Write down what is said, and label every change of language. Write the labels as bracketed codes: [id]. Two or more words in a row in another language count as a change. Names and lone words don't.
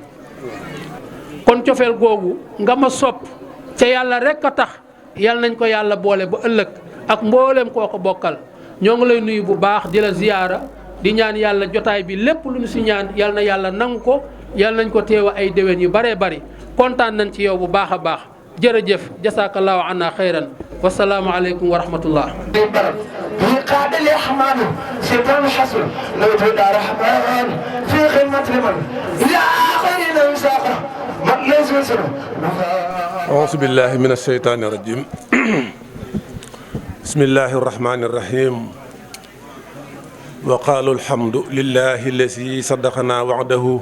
[wo] kon cofeel googu nga ma sopp ca yàlla rek a tax yal nañ ko yàlla boole ba ëllëg ak mboolem koo ko bokkal. ñoo ngi lay nuyu bu baax di la ziyaara di ñaan yàlla jotaay bi lépp lu ñu si ñaan yal na yàlla nangu ko yal nañ ko teewa ay déwén yu baree bari. kontaan nañ ci yow bu baax a baax jërëjëf [ar] جزاك الله عنا خيرا والسلام عليكم ورحمة الله. أعوذ بالله من الشيطان الرجيم بسم الله الرحمن الرحيم وقالوا الحمد لله الذي صدقنا وعده